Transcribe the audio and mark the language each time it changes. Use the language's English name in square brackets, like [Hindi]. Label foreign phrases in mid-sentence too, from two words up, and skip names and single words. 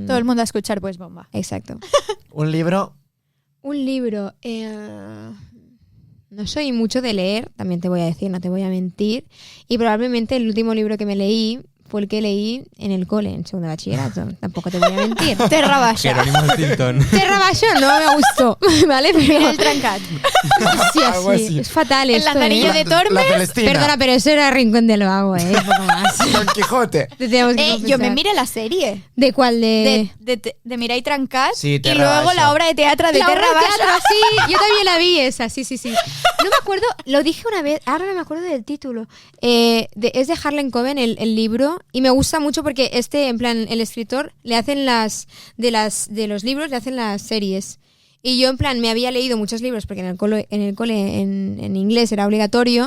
[Spanish] Todo el mundo a escuchar pues bomba. Exacto. Un libro. Un libro. No soy mucho de leer, también te voy a decir, no te voy a mentir. Y probablemente el último libro que me leí fue el que leí en el cole, en segundo de bachillerato. Tampoco te voy a mentir. Terra Baixa. Jerónimo Stilton. Terra Baixo no me gustó, ¿vale? Pero El Trencat. sí, Algo así. así. Es fatal El esto, Lazarillo ¿eh? de Tormes. La Celestina. Perdona, pero eso era Rincón del Vago, ¿eh? Un poco más. Don Quijote. Te tenemos que Yo confesar. me miré la serie ¿De cuál? de Mirai Trencat Sí, y Terra luego Baixa. la obra de teatro de La Terra obra de Baixa. teatro, sí, yo también la vi esa, sí. No me acuerdo, lo dije una vez, ahora no me acuerdo del título. Es de Harlan Coben el libro y me gusta mucho porque en plan, el escritor le hacen de los libros le hacen las series. Y yo en plan me había leído muchos libros porque en el cole en inglés era obligatorio.